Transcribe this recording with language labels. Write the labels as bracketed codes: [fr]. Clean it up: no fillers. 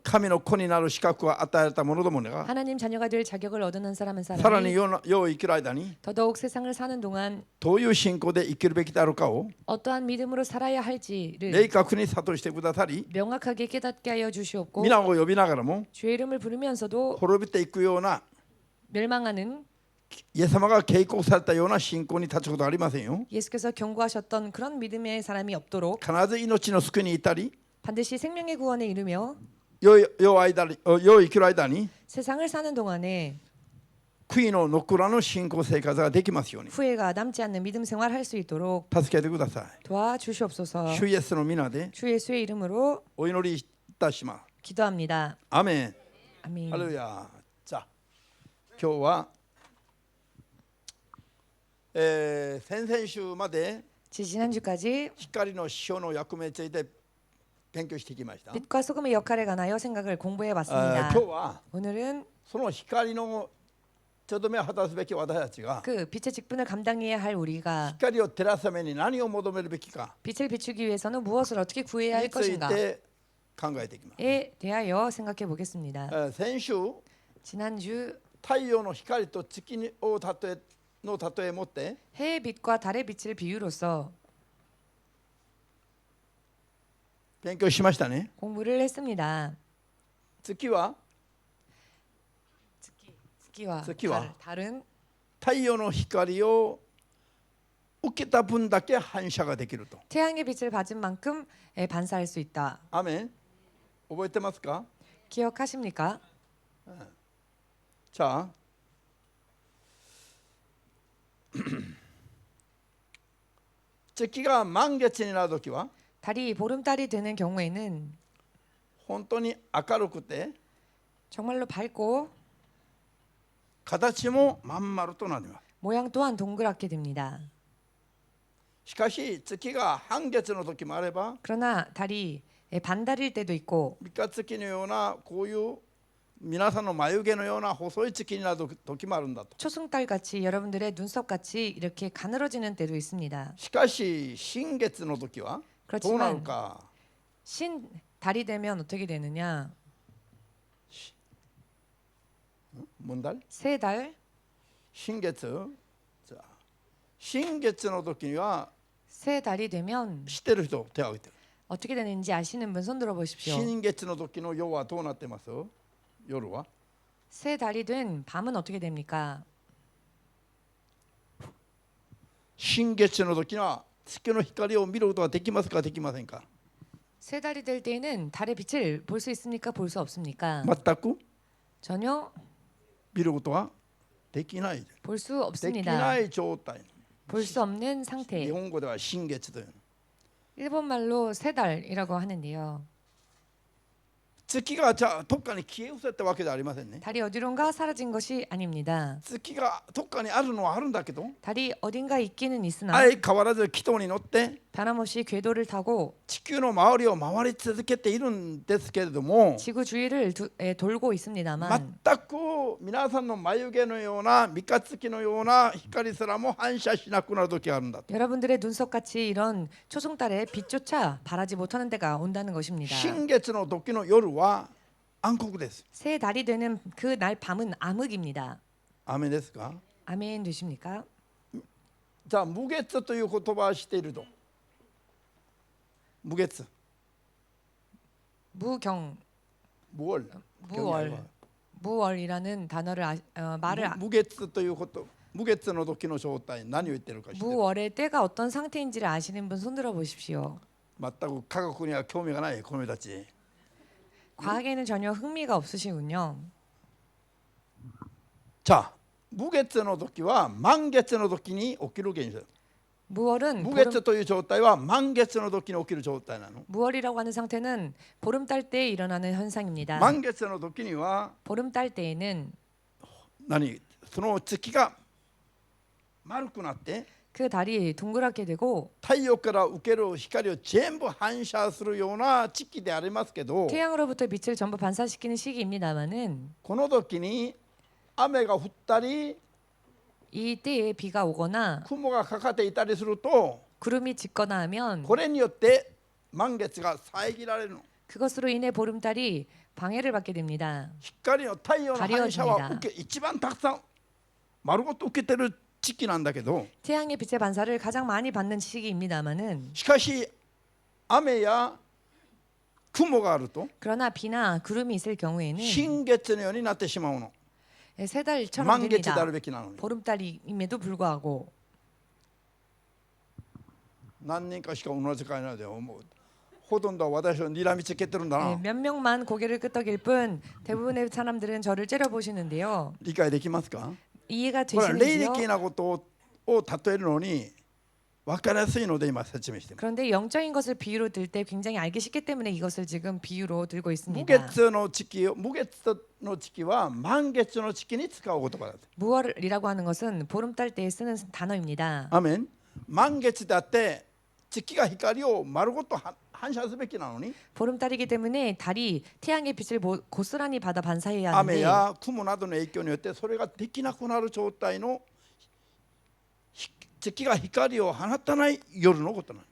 [ja] 神の子になる資格を与えられた者どもが [ko] 하나님 자녀가 될 자격을 얻은 한 사람 한 [ja] さらに [ko] 사람이 [ja] 世を生きる間に [ko] 더더욱 세상을 사는 동안 [ja] どういう信仰で生きるべきであるかを [ko] 어떠한 믿음으로 살아야 할지를 [ja] 明確に諭してくださり、 [ko] 명확하게 깨닫게 하여 주시옵고 [ja] 皆を呼びながらも [ko] 주의 이름을 부르면서도 [ja] 滅びていくような [ko] 멸망하는 [ja] イエス様が警告されたような信仰に立つことはありませんよ。 [ko] 예수께서 경고하셨던 그런 믿음의 사람이 없도록 [ja] 必ず命の救いに至り、 [ko] 반드시 생명의 구원에 이르며 [ja] 世を生きる間に [ko] 세상을 사는 동안에 [ja] 悔いの残らぬ信仰生活ができますように [ko] 후회가 남지 않는 믿음 생활할 수 있도록 [ja] 助けてください。 [ko] 도와주시옵소서. [ja] 主イエスの皆で [ko] 주 예수의 이름으로 [ja] お祈りいたします。 [ko] 기도합니다. [ja] アメン。 [ko] 아멘. [ja] ハレルヤ。じゃあ今日は、先々週まで [ko] 지난주까지 [ja] 光の師匠の役目について勉強してきました。 [ko] 빛과 소금의 역할에 관하여 생각을 공부해 봤습니다. [ja] 今日は [ko] 오늘은 [ja] その光のちょどめを果たすべき私たちが [ko] 그 빛의 직분을 감당해야 할 우리가 [ja] 光を照らすために何を求めるべきか [ko] 빛을 비추기 위해서는 무엇을 어떻게 구해야 할 [ja] につい [ko] 것인가에 [ja] て考えていきます。 [ko] 대하여 생각해 보겠습니다. [ja] 先週 [ko] 지난주 [ja] 太陽の光と月の例えを持って [ko] 해의 빛과 달의 빛을 비유로서 [ja] 勉強しましたね。 [ko] 공부를 했습니다. [ja] 月は月は [ko] 달은 [ja] 太陽の光を受けた分だけ反射ができると。 [ko] 태양의 빛을 받은 만큼 반사할 수 있다. [ja] アメン。覚えてますか？ [ko] 기억하십니까? [ja] 자, 月が満月になるときは [ko] 달이 보름달이 되는 경우에는 [ja] 本当に明るくて [ko] 정말로 밝고 [ja] 形もまん丸となります。 [ko] 모양 또한 동그랗게 됩니다. [ja] しかし月が半月の時もあれば [ko] 그러나 달이 반달일 때도 있고 [ja] 三日月のようなこういう皆さんの眉毛のような細い月になる時もあるんだと。 [ko] 초승달 같이 여러분들의 눈썹 같이 이렇게 가늘어지는 때도 있습니다. [ja] しかし新月の時はどうなる [ko] 그렇지만 [ja] か。 [ko] 신 달이 되면 어떻게 되느냐? [ja] 問題？ [ko] 새 달, [ja] 新月。じゃあ新月の時には [ko] 새 달이 되면 [ja] 知ってる人手を挙げて。 [ko] 어떻게 되는지 아시는 분 손 들어 보십시오. [ja] 新月の時の夜はどうなってます？夜は [ko] 새 달이 된 밤은 어떻게 됩니까? 新月の時には月の光を見ることができますかできませんか？ 세 달이 될 때에는 달의 빛을 볼 수 있습니까? 볼 수 없습니까? [ja] 全く [ko] 전혀 [ja] 見ることはできない。 [ko] 볼 수 [ja] でき [ko] 없습니다. [ja] ない状態。 [ko] 볼 수 없는 [ja] 日 [ko] 상태. [ja] 本語では新月という。 [ko] 일본말로 세 달이라고 하는데요. [ja] 月がじゃあどっかに消え失せたわけではありませんね。 [ko] 달이 어디론가 사라진 것이 아닙니다. [ja] 月がどっかにあるのはあるんだけど、 [ko] 달이 어딘가 있기는 있으나 [ja] 相変わらず軌道に乗って [ko] 변함없이 궤도를 타고 [ja] 地球の周りを回り続けているんですけれども、 [ko] 지구 주위를 돌고 있습니다만 [ja] 全く皆さんの眉毛のような三日月のような光すらも反射しなくなる時があるんだと。 [ko] 여러분들의 눈썹같이 이런 초승달의 빛조차 바라지 못하는 때가 온다는 것입니다. [ja] 新月の時の夜は暗黒です。 [ko] 새 달이 되는 그 날 밤은 암흑입니다. [ja] 雨ですか？ [ko] 아멘 되십니까? [ja] じゃあ無月という言葉は知っていると。 [ko] 無月、 무경 無월경이 무월 아니고 무월이라는 단어를 말을 [ja] 無月ということ、無月の時の正体、何を言ってるか知ってる？ [ko] 무월의 때가 어떤 상태인지를 아시는 분 손들어 보십시오. [ja] 全く科学には興味がない子供たち。 [ko] 과학에는 전혀 흥미가 없으시군요. [ja] じゃあ無月の時は満月の時に起きる現象。 [ko] 무월은 [ja] 無月という状態は満月の時に起きる状態なの。 [ko] 무월이라고 하는 상태는 보름달 때에 일어나는 현상입니다. [ja] 満月の時には [ko] 보름달 때에는 [ja] その月が丸くなって [ko] 그 달이 동그랗게 되고 [ja] 太陽から受ける光を全部反射するような時期でありますけど、 [ko] 태양으로부터 빛을 전부 반사시키는 시기입니다만은 [ja] この時に雨が降ったり [ko] 이 때에 비가 오거나 [ja] 雲がかかっていたりすると、 [ko] 구름이 짙거나 하면 [ja] これによって満月が遮られるの。 [ko] 그것으로 인해 보름달이 방해를 받게 됩니다. [ja] 光の太陽の反射は一番たくさん丸ごと受けてる時期なんだけど、 [ko] 태양의 빛의 반사를 가장 많이 받는 시기입니다만은 [ja] しかし雨や雲があると [ko] 그러나 비나 구름이 있을 경우에는 [ja] 新月のようになってしまうの。 [ko] 세 달처럼 [ja] 満月であ [ko] 됩니다. [ja] るべきなのに。 [ko] 보름달임에도 불구하고 [ja] 何人かしか同じ考えないで、ほとんどは私を睨みつけてるんだな。 [ko] 몇 명만 고개를 끄덕일 뿐 대부분의 사람들은 저를 째려보시는데요. [ja] 理解できますか？ [ko] 이해가 [ja] これは霊 [ko] 되시는지요? [ja] 的なことを例えるのに分かりやすいので今説明しています。 [ko] 그런데 영적인 것을 비유로 들 때 굉장히 알기 쉽기 때문에 이것을 지금 비유로 들고 [ja] 無 [ko] 있습니다. [ja] 月の時期は満月の時期に使う言葉だ。 [ko] 무월이라고 하는 것은 보름달 때에 쓰는 단어입니다. [ja] アメン。満月だって月が光を丸ごと反射すべきなのに、 [ko] 보름달이기 때문에 달이 태양의 빛을 고스란히 받아 반사해야 [ja] 雨 [ko] 하는데 [ja] や雲などの影響によってそれができなくなる状態の月が光を放たない夜のことなの。